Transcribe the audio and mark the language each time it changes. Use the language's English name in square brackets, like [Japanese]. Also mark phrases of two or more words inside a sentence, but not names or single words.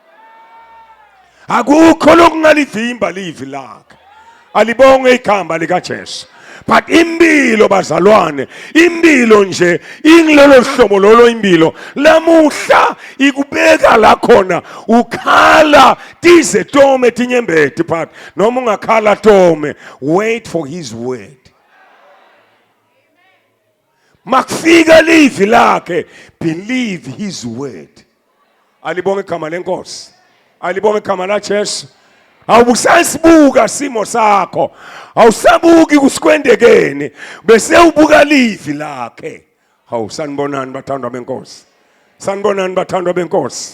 [Swati] akukho lokungalivimba livi lakhe alibonge ikhamba lika Jesu but impilo bazalwane impilo nje ingilolo hlobo lolo impilo lamuhla ikubeka la khona ukhala tize tome tinyembeti but noma ungakhala tome [English] wait for his word [Swati] makufika livi lakhe [English] believe his word [Swati] alibonge igama lenkosi alibonge igama la Jesu awusasibuka simo sakho awusabuki kusikwendekeni bese ubuka livi lakhe Hawu sanibonani bathandwa benkosi. Sanibonani bathandwa benkosi.